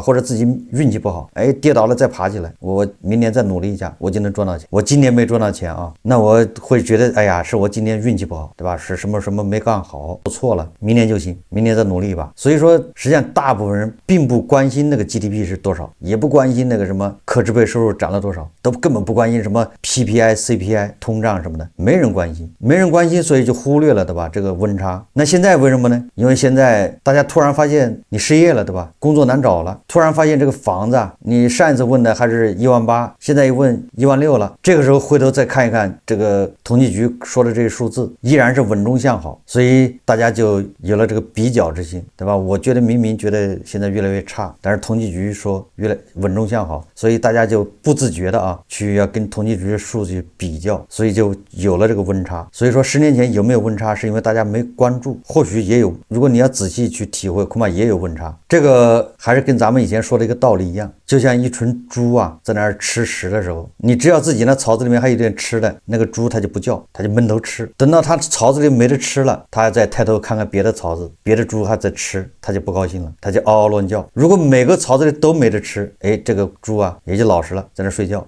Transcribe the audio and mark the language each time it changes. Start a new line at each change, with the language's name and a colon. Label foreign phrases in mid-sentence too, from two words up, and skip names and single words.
Chinese: 或者自己運氣不好，哎，跌倒了再爬起來，我明年再努力一下，我就能賺到錢。我今年沒賺到錢啊，那我會覺得，哎呀，是我今年運氣不好，對吧？是什麼沒幹好，做錯了，明年就行，明年再努力吧。所以說，實際上大部分人並不關心那個 GDP 是多少，也不關心那個什麼可支配收入漲了多少，都根本不關心什麼 PPI、CPI、通脹什麼的，沒人關心，所以就忽略了，對吧？ 這個溫差。那現在為什麼呢？因為現在大家突然發現你失業了，對吧？工作難找了，突然發現這個房子啊，你上一次問的還是18000，現在一問16000了。這個時候回頭再看一看這個統計局說的這些數字，依然是穩中向好，所以大家就有了這個比較之心，對吧？我覺得明明覺得現在越來越差，但是統計局說越來穩中向好，所以以大家就不自覺的去要跟统計局的數據比較，所以就有了这個溫差。所以說10年前有沒有溫差，是因為大家沒關注，或許也有，如果你要仔細去體會，恐怕也有溫差。這個還是跟咱們以前說的一個道理一樣，就像一群豬在那兒吃食的時候，你只要自己那槽子裡面還有點吃的，那個豬它就不叫，它就悶頭吃。等到它槽子裡沒得吃了，它再抬頭看看別的槽子，別的豬還在吃，它就不高興了，它就嗷嗷亂叫。如果每個槽子裡都沒得吃，這個豬也就老實了，在那睡覺。